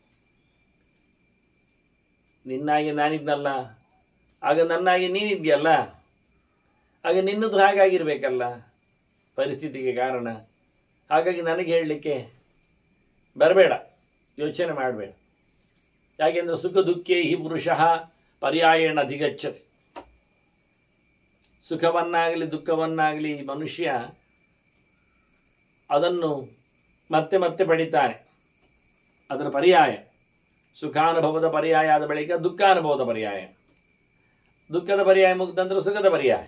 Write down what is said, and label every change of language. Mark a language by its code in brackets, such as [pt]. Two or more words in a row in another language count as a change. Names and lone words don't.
[kn] ನಿನ್ನಾಗಿ ನಾನಿದ್ನಲ್ಲ, ಆಗ ನನ್ನಾಗಿ ನೀನಿದ್ಯಲ್ಲ, ಆಗ ನಿನ್ನದು ಹಾಗಾಗಿರ್ಬೇಕಲ್ಲ ಪರಿಸ್ಥಿತಿಗೆ ಕಾರಣ. ಹಾಗಾಗಿ ನನಗೆ ಹೇಳಲಿಕ್ಕೆ ಬರಬೇಡ, ಯೋಚನೆ ಮಾಡಬೇಡ. [sa] ಯಾಕೆಂದರೆ ಸುಖ ದುಃಖೇ ಹಿ ಪುರುಷಃ ಪರ್ಯಾಯೇಣ ಅಧಿಗಚ್ಚತಿ. [kn] ಸುಖವನ್ನಾಗಲಿ ದುಃಖವನ್ನಾಗಲಿ ಮನುಷ್ಯ ಅದನ್ನು ಮತ್ತೆ ಮತ್ತೆ ಪಡಿತಾನೆ. ಅದರ ಪರ್ಯಾಯ ಸುಖಾನುಭವದ ಪರ್ಯಾಯ ಆದ ಬಳಿಕ ದುಃಖಾನುಭವದ ಪರ್ಯಾಯ, ದುಃಖದ ಪರ್ಯಾಯ ಮುಗಿದ ನಂತರ ಸುಖದ ಪರ್ಯಾಯ.